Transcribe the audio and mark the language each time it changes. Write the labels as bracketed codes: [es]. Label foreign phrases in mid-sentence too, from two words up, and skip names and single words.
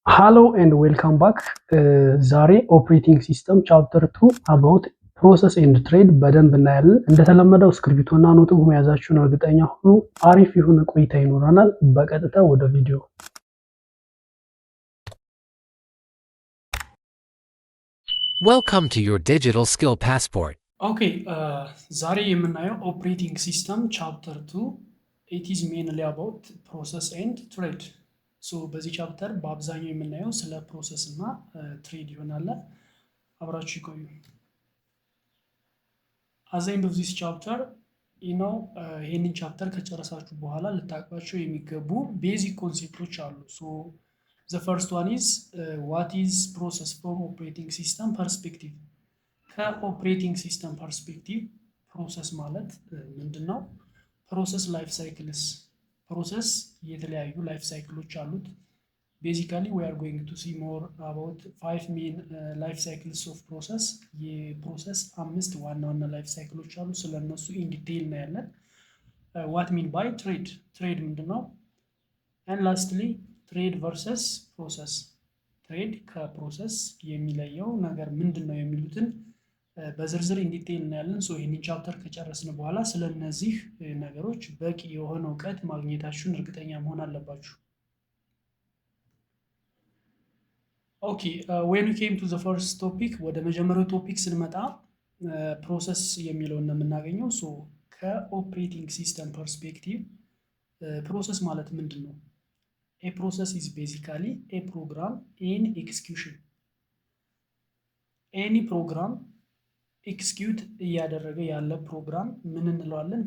[en] Hello and welcome back. [am] ዛሬ [en] operating system chapter 2 about process and trade [am] በደንብ እናያለን። እንደተለመደው እስክሪብቶና ኖትቡክ መያዛችሁን እርግጠኛ ሁኑ። አሪፍ የሆነ ቆይታ ይኖረናል። በቀጥታ ወደ ቪዲዮ። [en] Welcome to your digital skill passport. ኦኬ [am] ዛሬ የምናየው [en] operating system chapter 2 it is mainly about process and trade. [am] ሶ በዚህ ቻፕተር በአብዛኛው የምናየው ስለ ፕሮሰስ እና ትሬድ ይሆናል። አብራችሁ ይቆዩ። [en] at the end of this chapter [am] ይህንን ቻፕተር ከጨረሳችሁ በኋላ ልታውቋቸው የሚገቡ ቤዚክ ኮንሴፕቶች አሉ። ሶ [en] the first one is what is process from operating system perspective። ከoperating system perspective [am] ፕሮሰስ ማለት ምንድነው? [en] process life cycles። [am] ፕሮሰስ የተለያዩ [en] life cycles [am] አሉት። ቤዚካሊ [en] we are going to see more about 5 main life cycles of process። [am] የፕሮሰስ 5 ዋና ዋና [en] life cycles [am] አሉ። ስለነሱ [en] in detail [am] እናያለን። [en] what mean by trade? [am] ትሬድ ምንድነው? [en] and lastly trade versus process። [am] ትሬድ ከፕሮሰስ የሚለየው ነገር ምንድነው የሚሉትን በዝርዝር ኢንዲቴይል እናያለን። ሶ ይህንን ቻፕተር ከጨረስን በኋላ ስለነዚህ ነገሮች በቂ የሆነ እውቀት ማግኘታችሁን እርግጠኛ መሆን አለባችሁ። ኦኬ [en] when we came to the first topic፣ [am] ወደ መጀመሪያው ቶፒክ ስንመጣ ፕሮሰስ የሚለውን ነው የምናገኘው። ሶ [en] ከoperating system perspective [am] ፕሮሰስ ማለት ምንድን ነው? [en] a process is basically a program in execution። any program execute [am] እያደረገ ያለ ፕሮግራም ምን እንለዋለን?